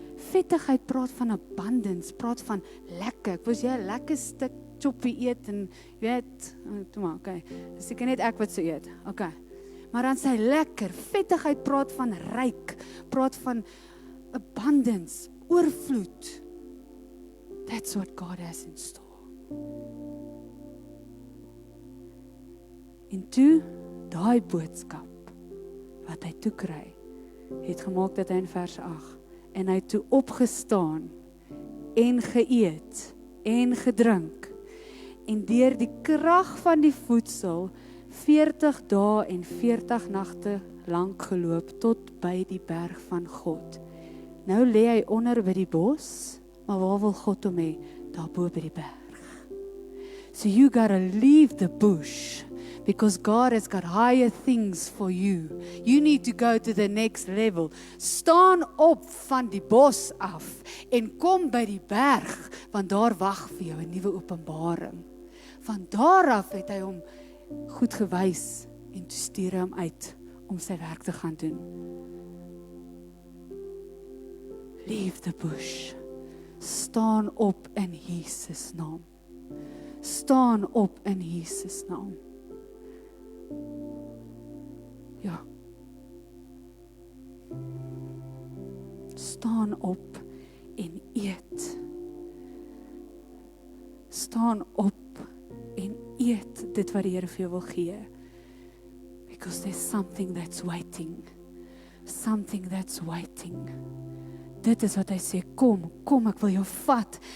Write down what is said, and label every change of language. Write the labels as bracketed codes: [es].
[af] Vettigheid praat van abundance, praat van lekker. Ek wou jy 'n lekker stuk choppie eet en weet, toe maar, okay. Dis seker net ek wat so eet. Okay. Maar dan sê hy lekker. Vettigheid praat van ryk, praat van abundance, oorvloed. [en] That's what God has in store. [af] En toe daai boodskap wat hy toe kry, het gemaak dat hy in vers 8 en hy toe opgestaan en geëet en gedrink en deur die krag van die voedsel 40 dae en 40 nagte lank geloop tot by die berg van God. Nou lê hy onder by die bos, maar waar wil God hom hê? Daarbo by die berg. [en] So you gotta leave the bush, because God has got higher things for you. You need to go to the next level. [af] Staan op van die bos af en kom by die berg, want daar wag vir jou 'n nuwe openbaring. Van daar af het hy hom goed gewys en toe stuur hy hom uit om sy werk te gaan doen. [en] Leave the bush. [af] Staan op in Jesus naam. Staan op in Jesus naam. Ja. Staan op en eet. Staan op en eet dit wat die Here vir jou wil gee. [en] Because there's something that's waiting. Something that's waiting. [af] Dit is wat hy sê, kom, ek wil jou vat.